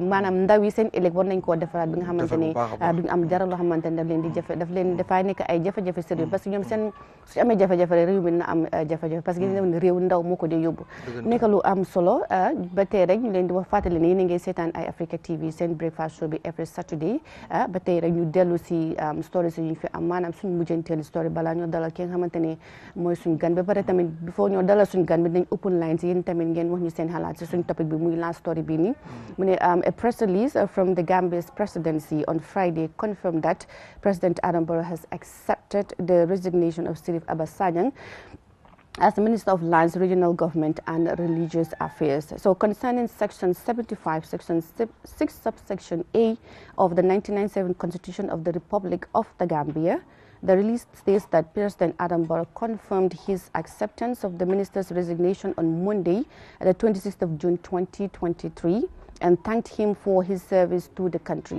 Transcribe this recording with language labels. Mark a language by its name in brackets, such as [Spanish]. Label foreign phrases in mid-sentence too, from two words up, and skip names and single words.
[Wolof] maanaam ndaw yi seen ëllëg war nañ koo defaraat bi nga xamante ne duñu am dara loo xamante ne dafay nekk ay jafe-jafe [French] sérieux parce que [Wolof] ñoom seen su amee jafe-jafe rek réew mi na am jafe-jafe [French] parce que [Wolof] ne réew ndaw moo ko dee yóbbu nekk lu am solo ba tey rek ñu leen di wax fàttali ne yéen a ngi seetaan Eyeafrica TV seen [English] breakfast show [Wolof] bi [English] every Saturday [Wolof] ba tey rek ñu dellu si story si ñu fi am maanaam suñu mujjanteelu story balaa ñoo dalal ki nga xamante ne mooy suñu gan ba pare tamit before ñoo dalal suñu gan bi dañ [English] open line [Wolof] si yéen tamit ngeen wax ñu seen xalaat si suñu topic bi muy [English] last story [Wolof] bi nii [English] A press release from the Gambia's presidency on Friday confirmed that President Adam Barrow has accepted the resignation of Sirif Abasanyang as the Minister of Lands, Regional Government and Religious Affairs. So concerning Section 75, Section 6, subsection A of the 1997 Constitution of the Republic of the Gambia, the release states that President Adam Barrow confirmed his acceptance of the minister's resignation on Monday, the 26th of June 2023, and thanked him for his service to the country.